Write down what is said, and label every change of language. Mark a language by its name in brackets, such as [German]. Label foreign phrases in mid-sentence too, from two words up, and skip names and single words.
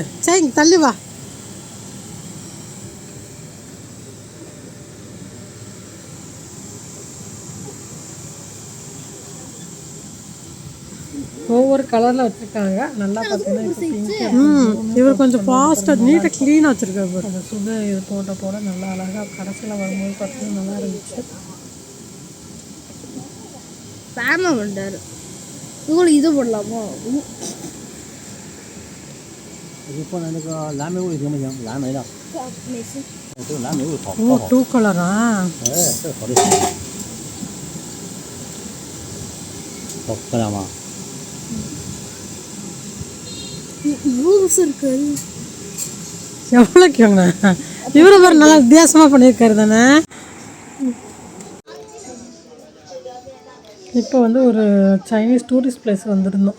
[Tamil] சரி தள்ளி வா. ஒவ்வொரு கலரில் வச்சுருக்காங்க. நல்லா பார்த்தீங்கன்னா இவர் கொஞ்சம் [English] fastஆக neatஆக cleanஆக [Tamil] வச்சுருக்காரு. அந்த சுடு இது போட நல்லா அழகாக கடைசியில் வரும்போது பார்த்தீங்கன்னா நல்லா இருந்துச்சு. ஃபேமா பண்ணுறாரு. இது போடலாமா? [Chinese] 就放在那个蓝莓味行不行？蓝莓的。没事。这个蓝莓味好。 [Tamil] 2 கலரா? [Chinese] 这好的行。好漂亮吗？ [Tamil] எவ்வளோக்கு வாங்க? இவரு பேர் நல்லா வித்தியாசமாக பண்ணியிருக்காரு தானே. இப்போ வந்து ஒரு [English] Chinese tourist place [Tamil] வந்துருந்தோம்.